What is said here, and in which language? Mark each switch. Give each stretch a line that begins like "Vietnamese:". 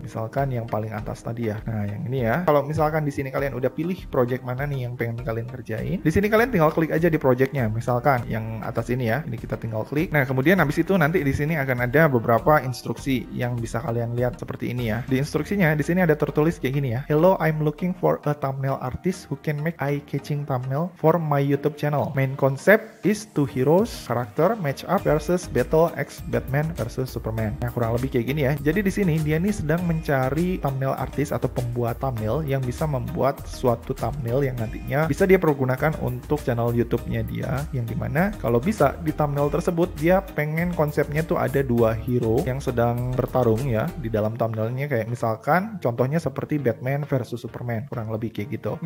Indonesian: Misalkan yang paling atas tadi ya. Nah, yang ini ya. Kalau misalkan di sini kalian udah pilih project mana nih yang pengen kalian kerjain, di sini kalian tinggal klik aja di projectnya. Misalkan yang atas ini ya. Ini kita tinggal klik. Nah, kemudian habis itu nanti di sini akan ada beberapa instruksi yang bisa kalian lihat seperti ini ya. Di instruksinya di sini ada tertulis kayak gini ya.
English: Hello, I'm looking for a thumbnail artist who can make eye-catching thumbnail for my YouTube channel. Main concept is two heroes, character match up versus battle X Batman versus Superman.
Indonesian: Nah, kurang lebih kayak gini ya. Jadi di sini dia nih sedang mencari thumbnail artist atau pembuat thumbnail yang bisa membuat suatu thumbnail yang nantinya bisa dia pergunakan untuk channel YouTube-nya dia, yang dimana kalau bisa di thumbnail tersebut dia pengen konsepnya tuh ada dua hero yang sedang bertarung ya di dalam thumbnailnya, kayak misalkan contohnya seperti Batman versus Superman, kurang lebih kayak gitu.